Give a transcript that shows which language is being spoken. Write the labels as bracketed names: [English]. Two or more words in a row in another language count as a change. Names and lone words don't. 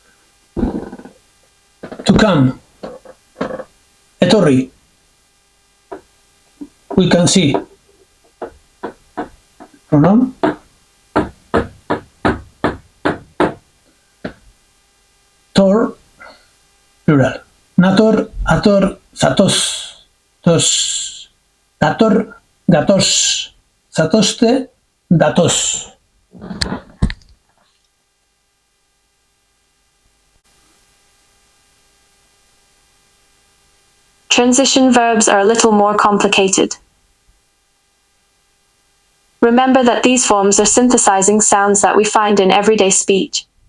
[English] To come, etorri. We can see. Pronoun. Tor, plural. [Basque] Nator, ator, zatoz, tos. Dator, gatoz, zatozte, datoz. [English] Transition verbs are a little more complicated. Remember that these forms are synthesizing sounds that we find in everyday speech.